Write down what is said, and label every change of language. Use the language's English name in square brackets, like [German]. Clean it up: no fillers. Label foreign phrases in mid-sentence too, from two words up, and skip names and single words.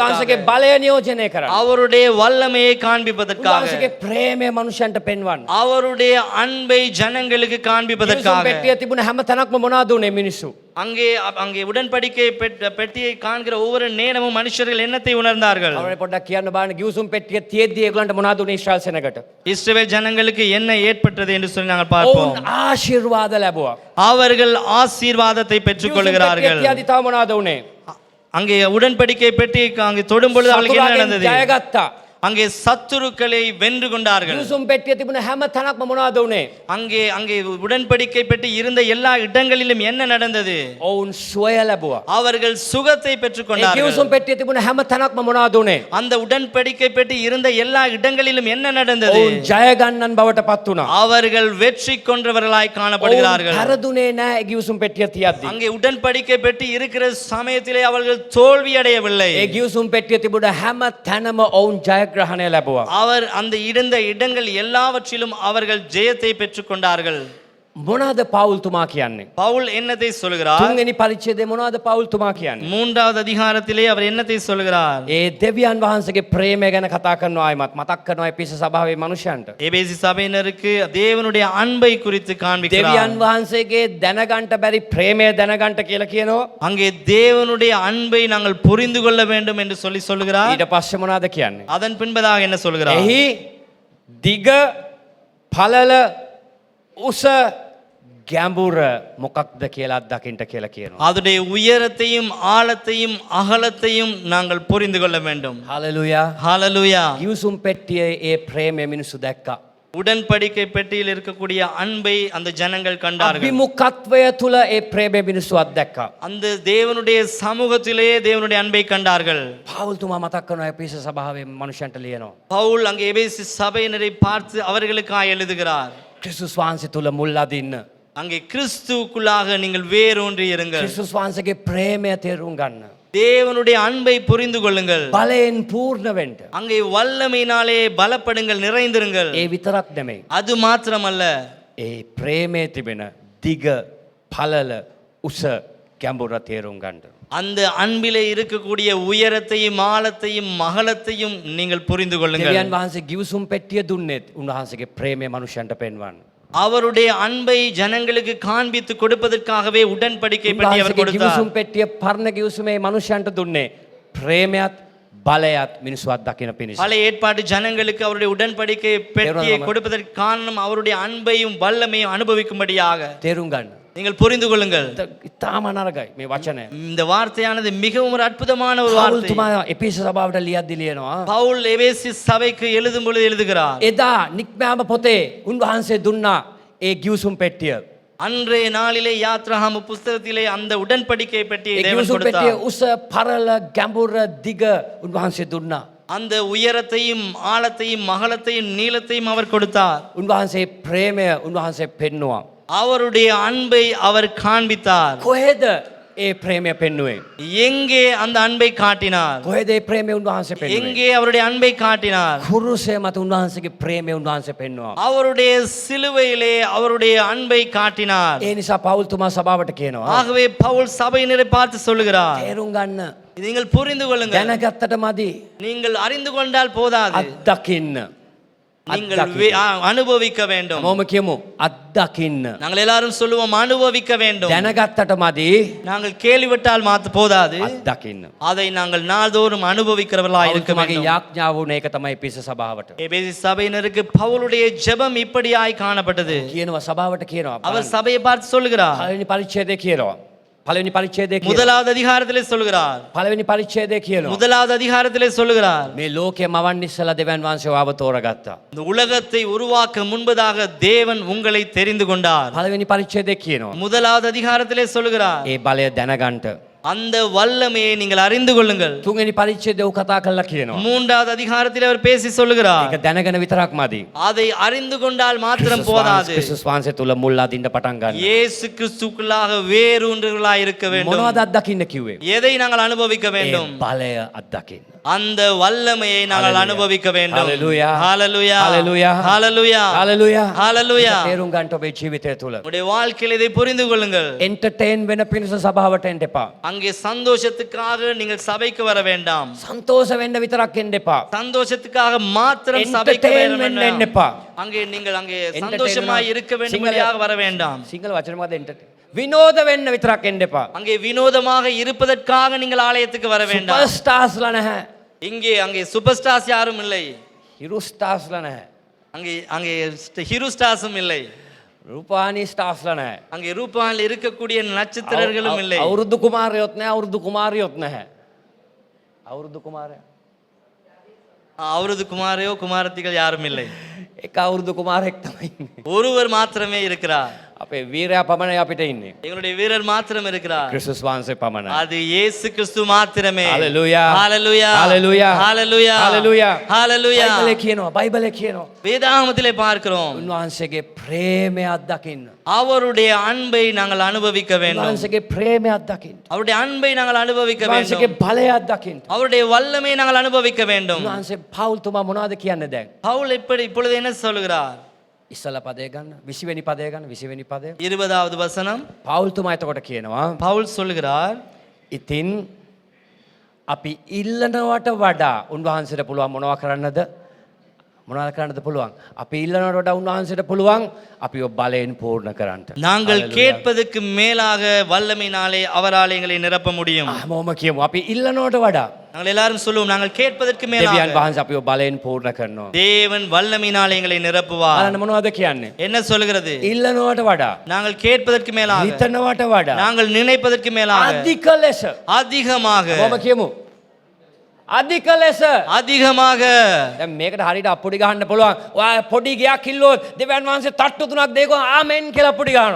[Sinhala] උන්වහන්සේගේ බලය නියෝජනය කරන්න. [Tamil] அவருடைய வல்லமையை காண்பிப்பதற்காக. [Sinhala] උන්වහන්සේගේ ප්‍රේමය මනුෂ්‍යයන්ට පෙන්වන්න. [Tamil] அவருடைய அன்பை ஜனங்களுக்கு [Sinhala] ගිවිසුම් [Tamil] காண்பிப்பதற்காக. [Sinhala] පෙට්ටිය තිබුණ හැම තැනක්ම මොනවද උනේ මිනිස්සු? [Tamil] அங்கே அங்கே உடன்படிக்கை பெட்டியை காண்கிற ஒவ்வொரு நேரமும் மனுஷர்கள் என்னத்தை உணர்ந்தார்கள்? [Sinhala] අවරේ පොඩ්ඩක් කියන්න බලන්න ගිවිසුම් පෙට්ටිය තියෙද්දි ඒගොල්ලන්ට මොනවද උනේ ඊශ්‍රායල් සෙනගට? [Tamil] இஸ்ரவேல் ஜனங்களுக்கு என்ன ஏற்பட்டது என்று சொல்லி நாங்கள் பார்ப்போம். [Sinhala] ඔවුන් ආශිර්වාද ලැබුවා. [Tamil] அவர்கள் ஆசீர்வாதத்தை பெற்றுக் [Sinhala] ගිවිසුම් [Tamil] கொள்கிறார்கள். [Sinhala] පෙට්ටිය තියද්දි තව මොනවද උනේ? [Tamil] அங்கே உடன்படிக்கை பெட்டியை அங்கே தொடும் பொழுது அவர்களுக்கு என்ன [Sinhala] සතුරාගෙන් [Tamil] நடந்தது? [Sinhala] ජයගත්තා. [Tamil] அங்கே சத்துருக்களை வென்று கொண்டார்கள். [Sinhala] ගිවිසුම් පෙට්ටිය තිබුණ හැම තැනක්ම මොනවද වුනේ? [Tamil] அங்கே அங்கே உடன்படிக்கை பெற்று இருந்த எல்லா இடங்களிலும் என்ன நடந்தது? [Sinhala] ඔවුන් සුවය ලැබුවා. [Tamil] அவர்கள் சுகத்தை [Sinhala] ඒ [Tamil] பெற்றுக்கொண்டார்கள். [Sinhala] ගිවිසුම් පෙට්ටිය තිබුණ හැම තැනක්ම මොනවද වුනේ? [Tamil] அந்த உடன்படிக்கை பெற்று இருந்த எல்லா இடங்களிலும் என்ன நடந்தது? [Sinhala] ඔවුන් ජය ගන්නන් බවට පත් වුණා. [Tamil] அவர்கள் வெற்றி கொன்றவர்களாய் காணப்படுகிறார்கள். [Sinhala] ඔවුන් පෙරදුනේ නැහැ ඒ ගිවිසුම් පෙට්ටිය තියද්දි. [Tamil] அங்கே உடன்படிக்கை பெற்று இருக்கிற சமயத்திலே அவர்கள் தோல்வி அடையவில்லை. [Sinhala] ඒ ගිවිසුම් පෙට්ටිය තිබුණ හැම තැනම ඔවුන් ජයග්‍රහණය ලැබුවා. [Tamil] அவர் அந்த இருந்த இடங்கள் எல்லாவற்றிலும் அவர்கள் ஜெயத்தை பெற்றுக்கொண்டார்கள். [Sinhala] මොනවද පවුල් තුමා කියන්නේ? [Tamil] பவுல் என்னத்தை சொல்கிறார்? [Sinhala] තුන්වෙනි පරිච්ඡේදයේ මොනවද පවුල් තුමා කියන්නේ? [Tamil] மூன்றாவது அதிகாரத்திலே அவர் என்னத்தை சொல்கிறார்? [Sinhala] ඒ දෙවියන් වහන්සේගේ ප්‍රේමය ගැන කතා කරනවා ආයිමත් මතක් කරනවා එපිස සභාවේ මනුෂ්‍යයන්ට. [Tamil] எபேசி சபையினருக்கு தேவனுடைய அன்பை குறித்து காண்பிக்கிறார். [Sinhala] දෙවියන් වහන්සේගේ දැනගන්ට බැරි ප්‍රේමය දැනගන්ට කියලා කියනවා. [Tamil] அங்கே தேவனுடைய அன்பை நாங்கள் புரிந்து கொள்ள வேண்டும் என்று சொல்லுகிறார். [Sinhala] ඊට පස්සේ මොනවද කියන්නේ? [Tamil] அதன் பின்பதாக என்ன சொல்கிறார்? [Sinhala] එහි දිග පළල උස ගැඹුර මොකක්ද කියලා අත්දකින්න කියලා කියනවා. [Tamil] அதனுடைய உயரத்தையும் ஆழத்தையும் அகலத்தையும் நாங்கள் புரிந்து கொள்ள வேண்டும். [Sinhala] හලෙලූයා. [Tamil] ஹalleluya. [Sinhala] ගිවිසුම් පෙට්ටියේ ඒ ප්‍රේමය මිනිස්සු දැක්කා. [Tamil] உடன்படிக்கை பெட்டியில் இருக்கக்கூடிய அன்பை அந்த ஜனங்கள் கண்டார்கள். [Sinhala] අභිමුඛත්වය තුල ඒ ප්‍රේමය මිනිස්සු අත්දැක්කා. [Tamil] அந்த தேவனுடைய சமூகத்திலே தேவனுடைய அன்பை கண்டார்கள். [Sinhala] පවුල් තුමා මතක් කරනවා එපිස සභාවේ මනුෂ්‍යයන්ට ලියනවා. [Tamil] பவுல் அங்கே எபேசு சபையினரை பார்த்து அவர்களுக்காக எழுதுகிறார். [Sinhala] ක්‍රිස්තුස් වහන්සේ තුල මුල් අදින්න. [Tamil] அங்கே கிறிஸ்துவுக்குள்ளாக நீங்கள் வேரூன்றி இருங்கள். [Sinhala] ක්‍රිස්තුස් වහන්සේගේ ප්‍රේමය තේරුම් ගන්න. [Tamil] தேவனுடைய அன்பை புரிந்து கொள்ளுங்கள். [Sinhala] බලයෙන් පූර්ණ වෙන්න. [Tamil] அங்கே வல்லமையினாலே பலப்படுங்கள், நிறைந்திருங்கள். [Sinhala] ඒ විතරක් නෙමෙයි. [Tamil] அது மாத்திரமல்ல, [Sinhala] ඒ ප්‍රේමයේ තිබෙන දිග පළල උස ගැඹුර තේරුම් ගන්න. [Tamil] அந்த அன்பிலே இருக்கக்கூடிய உயரத்தையும் ஆழத்தையும் அகலத்தையும் நீங்கள் புரிந்து கொள்ளுங்கள். [Sinhala] දෙවියන් වහන්සේ ගිවිසුම් පෙට්ටිය දුන්නේත් උන්වහන්සේගේ ප්‍රේමය මනුෂ්‍යයන්ට පෙන්වන්න. [Tamil] அவருடைய அன்பை ஜனங்களுக்கு காண்பித்து கொடுப்பதற்காகவே உடன்படிக்கை பெட்டி அவர் [Sinhala] උන්වහන්සේගේ [Tamil] கொடுத்தார். [Sinhala] ගිවිසුම් පෙට්ටිය පරණ ගිවිසුමේ මනුෂ්‍යයන්ට දුන්නේ ප්‍රේමයත් බලයත් මිනිස්සු අත්දකින පිණිස. [Tamil] பழைய ஏற்பாட்டு ஜனங்களுக்கு அவருடைய உடன்படிக்கை பெட்டியை தேவனாம். கொடுப்பதற்கு காரணம் அவருடைய அன்பையும் வல்லமையும் அனுபவிக்கும்படியாக. [Sinhala] තේරුම් ගන්න. [Tamil] நீங்கள் புரிந்து கொள்ளுங்கள். [Sinhala] ඉතාම නරකයි මේ වචනය. [Tamil] இந்த வார்த்தையானது மிகவும் ஒரு அற்புதமான ஒரு [Sinhala] පවුල් [Tamil] வார்த்தை. [Sinhala] තුමා එපිස සභාවට ලියද්දි ලියනවා. [Tamil] பவுல் எபேசு சபைக்கு எழுதும் பொழுது எழுதுகிறார். [Sinhala] එදා නික්මයාම පොතේ උන්වහන්සේ දුන්නා ඒ ගිවිසුම් පෙට්ටිය. [Tamil] அன்றைய நாளிலே யாத்ராகம புஸ்தகத்திலே அந்த உடன்படிக்கை பெட்டியை [Sinhala] ඒ [Tamil] தேவன் [Sinhala] ගිවිසුම් පෙට්ටිය [Tamil] கொடுத்தார். [Sinhala] උස පරල ගැඹුර දිග උන්වහන්සේ දුන්නා. [Tamil] அந்த உயரத்தையும் ஆழத்தையும் அகலத்தையும் நீளத்தையும் அவர் கொடுத்தார். [Sinhala] උන්වහන්සේ ප්‍රේමය උන්වහන්සේ පෙන්නවා. [Tamil] அவருடைய அன்பை அவர் காண்பித்தார். [Sinhala] කොහෙද ඒ ප්‍රේමය පෙන්නුවේ? [Tamil] எங்கே அந்த அன்பை காட்டினார்? [Sinhala] කොහෙද ඒ ප්‍රේමය උන්වහන්සේ පෙන්නුවේ? [Tamil] எங்கே அவருடைய அன்பை காட்டினார்? [Sinhala] කුරුසය මත උන්වහන්සේගේ ප්‍රේමය උන්වහන්සේ පෙන්නවා. [Tamil] அவருடைய சிலுவையிலே அவருடைய அன்பை காட்டினார். [Sinhala] ඒ නිසා පවුල් තුමා සභාවට කියනවා. [Tamil] ஆகவே பவுல் சபையினரை பார்த்து சொல்லுகிறார், [Sinhala] තේරුම් ගන්න. [Tamil] நீங்கள் புரிந்து கொள்ளுங்கள். [Sinhala] දැනගත්තට මදි. [Tamil] நீங்கள் அறிந்து கொண்டால் போதாது, [Sinhala] අත්දකින්න. [Tamil] நீங்கள் அனுபவிக்க வேண்டும். [Sinhala] මොම කියමු අත්දකින්න. [Tamil] நாங்கள் எல்லாரும் சொல்லுவோம் அனுபவிக்க வேண்டும். [Sinhala] දැනගත්තට මදි. [Tamil] நாங்கள் கேள்விப்பட்டால் போதாது, [Sinhala] අත්දකින්න. [Tamil] அதை நாங்கள் நாள்தோறும் அனுபவிக்கிறவர்களாய் இருக்க [Sinhala] මගේ [Tamil] வேண்டும். [Sinhala] යාඥාව වුණ ඒක තමයි පිස සභාවට. [Tamil] எபேசு சபையினருக்கு பவுலுடைய ஜெபம் இப்படியாய் காணப்பட்டது. [Sinhala] කියනවා සභාවට කියනවා. [Tamil] அவர் சபையை பார்த்து சொல்லுகிறார். [Sinhala] පළවෙනි පරිච්ඡේදයේ කියනවා. පළවෙනි පරිච්ඡේදයේ කියනවා. [Tamil] முதலாவது அதிகாரத்திலே சொல்லுகிறார். [Sinhala] පළවෙනි පරිච්ඡේදයේ කියනවා. [Tamil] முதலாவது அதிகாரத்திலே சொல்லுகிறார், [Sinhala] මේ ලෝකයේ මවන්න ඉස්සලා දෙවියන් වහන්සේ ආව තෝරගත්තා. [Tamil] இந்த உலகத்தை உருவாக்க முன்பதாக தேவன் உங்களை தெரிந்து கொண்டார். [Sinhala] පළවෙනි පරිච්ඡේදයේ කියනවා. [Tamil] முதலாவது அதிகாரத்திலே சொல்லுகிறார், [Sinhala] ඒ බලය දැනගන්න. [Tamil] அந்த வல்லமையை நீங்கள் அறிந்து கொள்ளுங்கள். [Sinhala] තුන්වෙනි පරිච්ඡේදයේ උ කතා කරලා කියනවා. [Tamil] மூன்றாவது அதிகாரத்திலே அவர் பேசி சொல்லுகிறார், [Sinhala] ඒක දැනගෙන විතරක් මදි. [Tamil] அதை அறிந்து கொண்டால் மாத்திரம் போதாது, [Sinhala] ක්‍රිස්තුස් වහන්සේ තුල මුල් අදින්න පටන් ගන්න. [Tamil] இயேசு கிறிஸ்துக்குள்ளாக வேரூன்றுகளாய் இருக்க வேண்டும். [Sinhala] මොනවද අත්දකින්න කිව්වේ? [Tamil] எதை நாங்கள் அனுபவிக்க [Sinhala] ඒ [Tamil] வேண்டும்? [Sinhala] බලය අත්දකින්න. [Tamil] அந்த வல்லமையை நாங்கள் [Sinhala] Hallelujah. [Tamil] அனுபவிக்க வேண்டும். [Sinhala] Hallelujah. [Tamil] ஹalleluya, [Sinhala] Hallelujah. [Tamil] ஹalleluya, [Sinhala] හලෙලූයා. [Tamil] ஹalleluya. [Sinhala] තේරුම් ගන්න ඔබේ ජීවිතය තුල. [Tamil] உங்களுடைய வாழ்க்கையில் இதை புரிந்து கொள்ளுங்கள். [Sinhala] එන්ටර්ටේන් වෙන පිණිස සභාවට එන්න එපා. [Tamil] அங்கே சந்தோஷத்துக்காக நீங்கள் சபைக்கு வர வேண்டாம். [Sinhala] සන්තෝෂ වෙන්න විතරක් එන්න එපා. [Tamil] சந்தோஷத்துக்காக மாத்திரம் சபைக்கு வர [Sinhala] එන්ටර්ටේන් වෙන්න එන්න [Tamil] வேண்டாம். [Sinhala] එපා. [Tamil] அங்கே நீங்கள் அங்கே [Sinhala] Entertain [Tamil] சந்தோஷமாய் இருக்க வேண்டும்படியாக வர வேண்டாம். [Sinhala] සිංහල වචන මොකද එන්ටර්ටේන්? විනෝද වෙන්න විතරක් එන්න එපා. [Tamil] அங்கே வினோதமாக இருப்பதற்காக நீங்கள் ஆலயத்துக்கு வர வேண்டாம். [English] super stars [Sinhala] නැහැ. [Tamil] அங்கே [English] super stars [Tamil] யாரும் இல்லை. [Sinhala] හිරු ස්ටාර්ස්ලා නැහැ. [Tamil] அங்கே அங்கே [English] hero stars [Tamil] இல்லை. [Sinhala] රූපානී ස්ටාර්ස්ලා නැහැ. [Tamil] அங்கே ரூபாயில் இருக்கக்கூடிய நட்சத்திரர்களும் இல்லை. [Sinhala] අවුරුදු කුමාරයොත් නැහැ. අවුරුදු කුමාරියොත් නැහැ. අවුරුදු කුමාරයා [Tamil] அவரது குமாரையோ குமாரத்திகள் யாரும் இல்லை, [Sinhala] එක අවුරුදු කුමාරයෙක් තමයි ඉන්නේ. [Tamil] ஒருவர் மாத்திரமே இருக்கிறார். [Sinhala] අපේ වීරයා පමණයි අපිට ඉන්නේ. [Tamil] எங்களுடைய வீரர் மாத்திரம் இருக்கிறார், [Sinhala] ක්‍රිස්තුස් වහන්සේ පමණයි. [Tamil] அது இயேசு கிறிஸ்து மாத்திரமே. [Sinhala] Hallelujah. [Tamil] ஹalleluya, [Sinhala] Hallelujah. [Tamil] ஹalleluya, [Sinhala] Hallelujah. [Tamil] ஹalleluya. [Sinhala] බයිබලේ කියනවා. [Tamil] வேதாகமத்திலே பார்க்கிறோம், [Sinhala] උන්වහන්සේගේ ප්‍රේමය අත්දකින්න. [Tamil] அவருடைய அன்பை நாங்கள் அனுபவிக்க வேண்டும், [Sinhala] උන්වහන්සේගේ ප්‍රේමය අත්දකින්න. [Tamil] அவருடைய அன்பை நாங்கள் அனுபவிக்க வேண்டும், [Sinhala] උන්වහන්සේගේ බලය අත්දකින්න. [Tamil] அவருடைய வல்லமை நாங்கள் அனுபவிக்க வேண்டும். [Sinhala] උන්වහන්සේ පවුල්තුමා මොනවද කියන්නේ දැන්? [Tamil] பவுல் இப்பொழுது என்ன சொல்கிறார்? [Sinhala] ඉස්සල පදේ ගන්න 20 වෙනි පදේ ගන්න 20 වෙනි පදේ. [Tamil] 20வது வசனம். [Sinhala] පවුල්තුමා එතකොට කියනවා [Tamil] பவுல் சொல்கிறார், [Sinhala] ඉතින් අපි ඉල්ලනවට වඩා උන්වහන්සේට පුළුවන් මොනවා කරන්නද? මොනවද කරන්නද පුළුවන්? අපි ඉල්ලනවට වඩා උන්වහන්සේට පුළුවන් අපිව බලයෙන් පූර්ණ කරන්න. [Tamil] நாங்கள் கேட்பதற்கு மேலாக வல்லமையினாலே அவரால் எங்களை நிரப்ப முடியும். [Sinhala] මොම කියමු අපි ඉල්ලනවට වඩා [Tamil] நாங்கள் எல்லாரும் சொல்லுவோம், நாங்கள் கேட்பதற்கு [Sinhala] දෙවියන් [Tamil] மேலாக [Sinhala] වහන්සේ අපිව බලයෙන් පූර්ණ කරනවා. [Tamil] தேவன் வல்லமையினாலே எங்களை நிரப்புவார். [Sinhala] බලන්න මොනවද කියන්නේ? [Tamil] என்ன சொல்கிறது? [Sinhala] ඉල්ලනවට වඩා [Tamil] நாங்கள் கேட்பதற்கு மேலாக, [Sinhala] හිතනවට වඩා [Tamil] நாங்கள் நினைப்பதற்கு மேலாக, [Sinhala] අධික ලෙස [Tamil] அதிகமாக, [Sinhala] මොම කියමු අධික ලෙස [Tamil] அதிகமாக. [Sinhala] දැන් මේකට හරියට අප්පුඩි ගහන්න පුළුවන්. ඔයා පොඩි ගයක් කිල්ලුවොත් දෙවියන් වහන්සේ තට්ටු තුනක් දෙකෝ ආමෙන් කියලා අප්පුඩි ගහනවා.